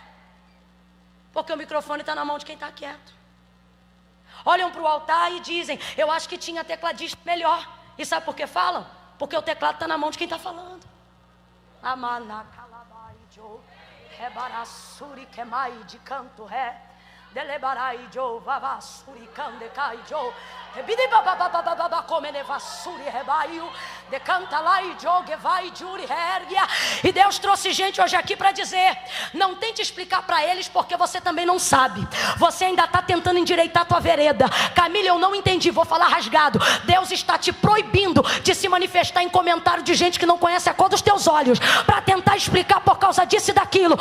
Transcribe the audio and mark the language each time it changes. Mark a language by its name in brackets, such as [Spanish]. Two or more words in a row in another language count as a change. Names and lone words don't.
[Portuguese] Porque o microfone está na mão de quem está quieto. Olham para o altar e dizem: eu acho que tinha tecladista melhor. E sabe por que falam? Porque o teclado está na mão de quem está falando. Rebarassuri quemai de canto ré, delebarai jo vavassuri candecai jo, rebidi babababababa comenevassuri rebaiu, decanta lá e jogue vai juri hergia. E Deus trouxe gente hoje aqui para dizer: não tente explicar para eles, porque você também não sabe. Você ainda está tentando endireitar a tua vereda. Camila, eu não entendi, vou falar rasgado. Deus está te proibindo de se manifestar em comentário de gente que não conhece a cor dos teus olhos, para tentar explicar por causa disso e daquilo.